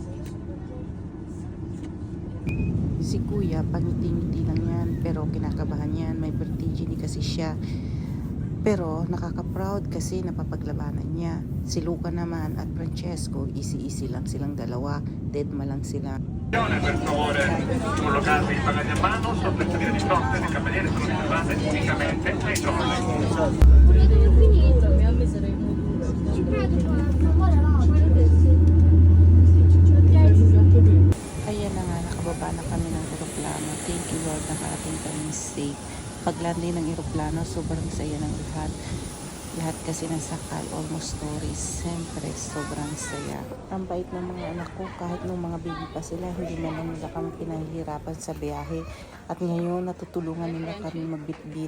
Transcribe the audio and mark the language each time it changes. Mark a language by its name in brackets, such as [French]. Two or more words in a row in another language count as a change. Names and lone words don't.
[Filipino] Si Kuya, pangiti-ngiti lang yan, pero kinakabahan yan, may vertigini kasi siya. Pero nakaka-proud kasi napapaglabanan niya. Si Luca naman at Francesco, easy-easy lang silang dalawa, deadma lang sila. [Italian] Per favore, collocate i bagagli a mano sotto il sedile di fronte, le cameriere sono riservate unicamente ai giovani. [Filipino] Ayan na nga, nakababa na kami ng eroplano. [English] Thank you Lord, [Filipino] nakarating kami safe. Pag-landing ng eroplano, sobrang saya ng lahat. Lahat kasi nasakay, [English] almost stories. [Filipino] Siyempre, sobrang saya. Ang bait ng mga anak ko, kahit nung mga baby pa sila, hindi naman nila kami pinahihirapan sa biyahe. At ngayon, natutulungan nila kami magbitbit.